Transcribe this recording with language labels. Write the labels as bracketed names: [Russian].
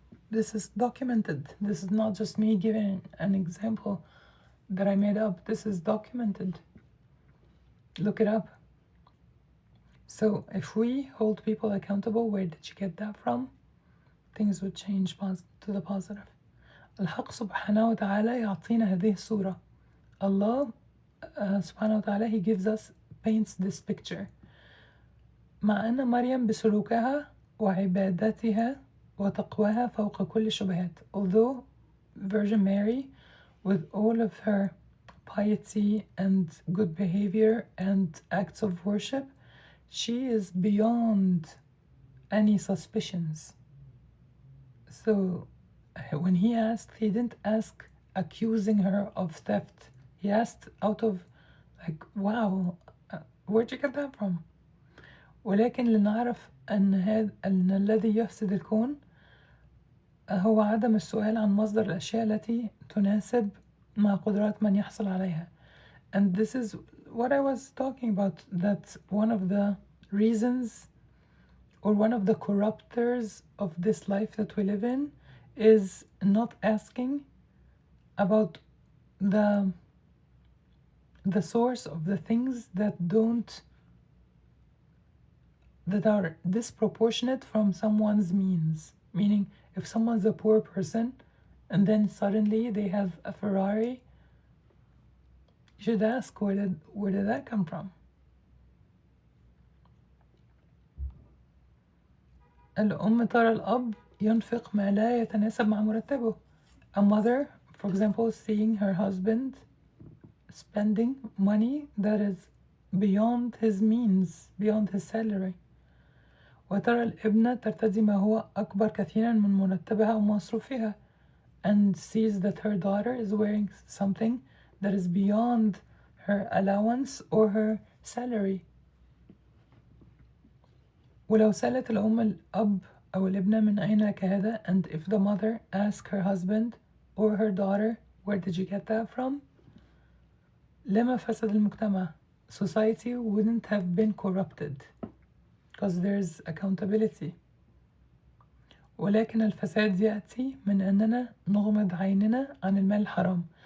[English] This is documented. This is not just me giving an example that I made up. This is documented. Look it up. So if we hold people accountable, where did you get that from? Things would change to the positive. [Arabic] الحق سبحانه وتعالى يعطينا هذه الصورة. [English] Allah سبحانه وتعالى, He gives us, paints this picture. [Arabic] مع أن مريم بسلوكها وعبادتها وتقواها فوق كل شبهات. [English] Although Virgin Mary, with all of her piety and good behavior and acts of worship, she is beyond any suspicions. So when he asked, he didn't ask accusing her of theft. He asked out of like, wow, where'd you get that from? [Arabic] ولكن لنعرف أن الذي يفسد الكون هو عدم السؤال عن مصدر الأشياء التي تناسب مع قدرات من يحصل عليها. [English] And this is what I was talking about, that one of the reasons or one of the corruptors of this life that we live in is not asking about the source of the things that are disproportionate from someone's means. Meaning, if someone's a poor person and then suddenly they have a Ferrari, you should ask, where did that come from? [Arabic] الأم ترى الأب ينفق ما لا يتناسب مع مرتبه. [English] A mother, for example, seeing her husband spending money that is beyond his means, beyond his salary. [Arabic] وترى الابنة ترتدي ما هو أكبر كثيرا من مرتبها أو مصروفها, [English] and sees that her daughter is wearing something that is beyond her allowance or her salary. [Arabic] ولو سألت الأم الأب أو الابنة من أين لك هذا, [English] and if the mother asks her husband or her daughter, where did you get that from? [Arabic] لما فسد المجتمع, [English] society wouldn't have been corrupted because there's accountability. [Arabic] ولكن الفساد يأتي من أننا نغمض عيننا عن المال الحرام.